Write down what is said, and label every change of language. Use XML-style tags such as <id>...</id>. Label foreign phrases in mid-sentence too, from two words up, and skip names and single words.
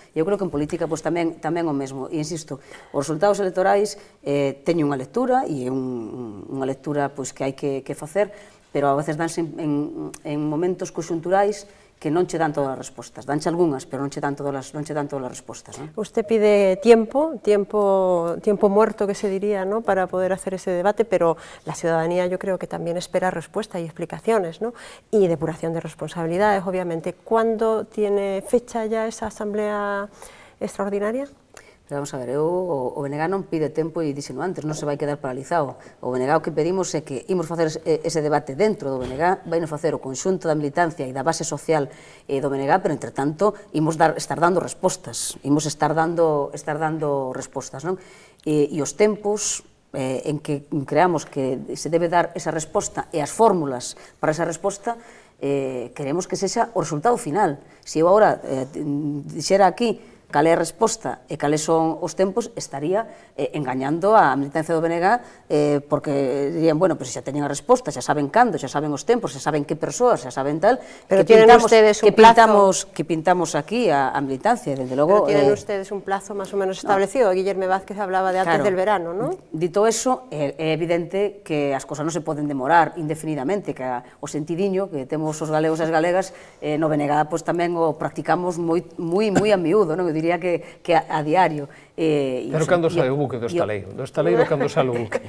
<gl>E eu creo que en política tamén o mesmo, e insisto, os resultados electorais teñen unha lectura, e é unha lectura que hai que facer, pero a veces danse en momentos conxunturais que non che dan todas as respostas, danche algunhas, pero non che dan todas as respostas.</gl> <es>Usted pide tiempo muerto, que se diría, para poder hacer ese debate, pero la ciudadanía yo creo que también espera respuesta y explicaciones, y depuración de responsabilidades, obviamente. ¿Cuándo tiene fecha ya esa asamblea extraordinaria?</es> <gl>Pero vamos a ver, o BNG non pide tempo e dixeno antes, non se vai quedar paralizado. O BNG o que pedimos é que imos facer ese debate dentro do BNG, vai non facer o conxunto da militancia e da base social do BNG, pero entre tanto imos estar dando respostas, non? E os tempos en que creamos que se debe dar esa resposta e as fórmulas para esa resposta, queremos que sexa o resultado final. Se eu agora dixera aquí cal é a resposta e cales son os tempos, estaría engañando a militancia do BNG, porque dirían, bueno, pois xa teñen a resposta, xa saben cando, xa saben os tempos, xa saben que persoas, xa saben tal,</gl> <es>pero tienen ustedes un plazo</es> <gl>que pintamos aquí a militancia, desde logo...</gl> <es>Pero tienen ustedes un plazo más o menos establecido. Guillermo Vázquez hablaba de antes del verano, ¿no?</es> <gl>Dito eso, é evidente que as cosas non se poden demorar indefinidamente, que o sentidiño que temos os galegos e as galegas no BNG tamén o practicamos moi a miúdo, non? Eu diría que a diario. Pero cando sai o buque do estaleiro? Do estaleiro cando sai o buque?</gl>